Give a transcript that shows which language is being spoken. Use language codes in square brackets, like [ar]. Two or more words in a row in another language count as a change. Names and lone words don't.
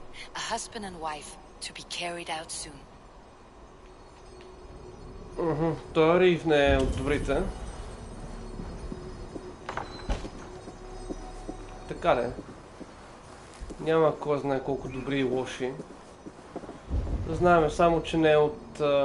[en] A husband and wife to be carried out soon. [bg] Той Рив не е от добрите. Така ли? Няма кой знае колко добри и лоши. Знаем само, че не е от...